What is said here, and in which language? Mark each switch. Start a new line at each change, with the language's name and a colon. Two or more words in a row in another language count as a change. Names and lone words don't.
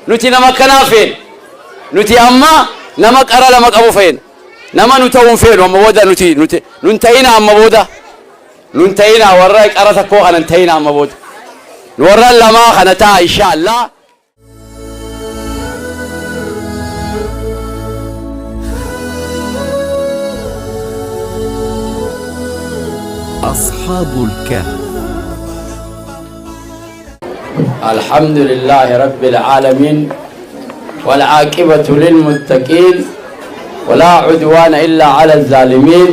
Oromo: nuti nama kanaa feena nuti amma nama qara lama qabu feena nama nu ta'uun feenu amma booda nuti nun ta'ina amma booda nun ta'ina warra qara takkoo kanan ta'ina amma booda nu warra lamaa kana ta'a
Arabic: إن شاء الله. أصحاب الكهف. الحمد لله رب العالمين والعاقبة للمتقين ولا عدوان إلا على الظالمين.